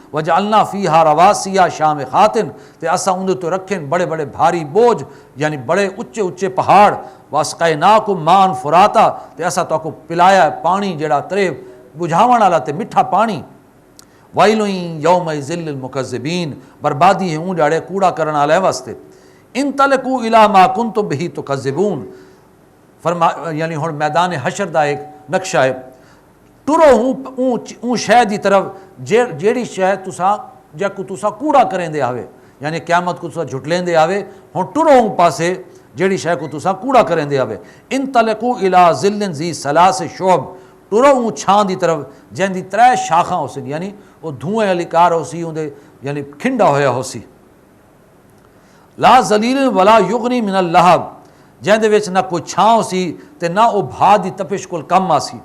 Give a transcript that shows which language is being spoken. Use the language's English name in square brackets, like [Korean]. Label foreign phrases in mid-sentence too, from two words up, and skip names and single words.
[Arabic] وجعلنا فیہا رواسیا شامخات [Saraiki] تے اساں اندر تو رکھیں بڑے بڑے بھاری بوجھ یعنی بڑے اچے اچے پہاڑ. [Arabic] واسقیناکم ماء فراتا [Saraiki] تے اساں تو کو پلایا پانی جڑا ترے بجھاون والا تے میٹھا پانی. [Arabic] ویل یومئذ للمکذبین [Saraiki] بربادی ہے اون ڈاڑے کوڑا کرن والے واسطے. [Arabic] انطلقوا الی ما کنتم بہ تکذبون [Saraiki] یعنی ہن میدان حشر دا ایک نقشہ ہے. ٹرو اون شے دی طرف جیڑی شے تساں جا کو تساں کوڑا کریں دے آوے یعنی قیامت کو تساں جھٹلیں دے آوے. ہن ٹرو اون پاسے جیڑی شے کو تساں کوڑا کریں دے آوے. [Arabic] انطلقوا الی ظل ذی ثلاث شعب [Saraiki] ٹرو اون چھاں دی طرف جن دی 3 شاخاں ہوسن یعنی وہ دھوئیں والی کار ہوسی اون دے یعنی کھنڈا ہویا ہوسی. [Arabic] لا ذلیل ولا یغنی من اللہب [Saraiki] جن دے وچ نہ کوئی چھاں ہوسی تے نہ او بھا دی تپش کول کم آسی.